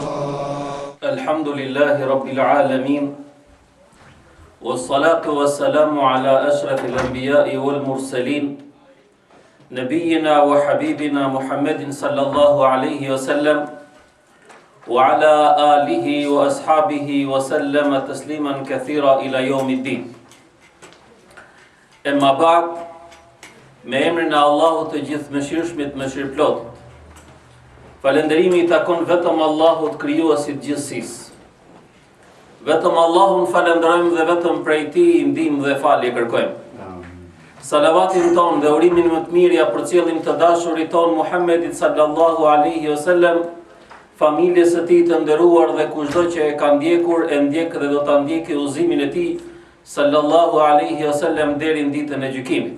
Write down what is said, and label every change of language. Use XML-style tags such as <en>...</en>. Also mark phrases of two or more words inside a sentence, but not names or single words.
<ar>الحمد لله رب العالمين، والصلاة والسلام على أشرف الأنبياء والمرسلين نبينا وحبيبنا محمد صلى الله عليه وسلم وعلى آله وأصحابه وسلم تسليما كثيرا إلى يوم الدين. أما بعد،</ar> <sq>me emrin e Allahut të gjithë mëshirshmit, mëshirëplotit. Falënderimi i takon vetëm Allahut, krijuesit gjithësisë. Vetëm Allahun falenderojmë dhe vetëm prej Tij ndihmë dhe falje kërkojmë. Salavatin ton dhe urimin më të mirë ja përcjellim të dashurit ton Muhammedit</sq> <ar>صلى الله عليه وسلم,</ar> <sq>familjes së Tij të nderuar dhe kushdo që e ka ndjekur, e ndjek dhe do ta ndjekë udhëzimin e Tij</sq> <ar>صلى الله عليه وسلم</ar> <sq>deri në ditën e gjykimit.</sq>